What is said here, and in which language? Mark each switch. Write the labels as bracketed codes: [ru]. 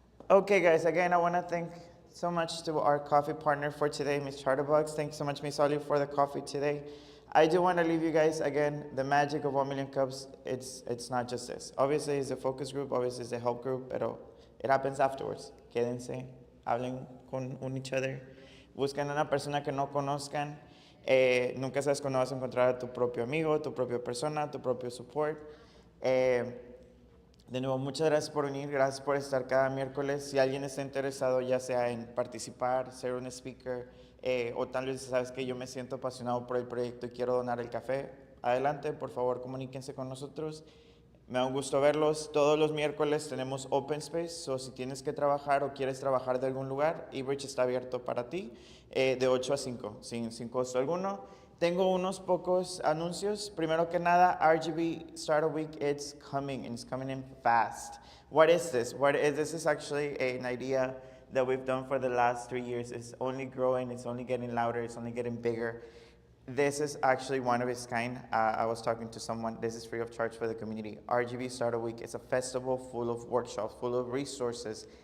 [en] Okay, guys, again, I want to thank so much to our coffee partner for today, Ms. Charterbugs. Thanks so much, Ms. Oli, for the coffee today. I do want to leave you guys, again, the magic of 1 million cups, it's not just this. Obviously, it's a focus group, obviously, it's a help group, pero it happens afterwards. [es] Quédense, hablen con [en] each other, [es] busquen a una persona que no conozcan. Nunca sabes cuándo vas a encontrar a tu propio amigo, tu propia persona, tu propio support. De nuevo, muchas gracias por venir, gracias por estar cada miércoles. Si alguien está interesado, ya sea en participar, ser un speaker, o tal vez sabes que yo me siento apasionado por el proyecto y quiero donar el café, adelante, por favor, comuníquense con nosotros. Me da un gusto verlos. Todos los miércoles tenemos Open Space, o si tienes que trabajar o quieres trabajar de algún lugar, eBridge está abierto para ti, de 8 a 5, sin costo alguno. Tengo unos pocos anuncios. Primero que nada, [en] RGB Startup Week, it's coming, and it's coming in fast. What is this? This is actually an idea that we've done for the last 3 years. It's only growing, it's only getting louder, it's only getting bigger. This is actually one of its kind. I was talking to someone, this is free of charge for the community. RGB Startup Week is a festival full of workshops, full of resources.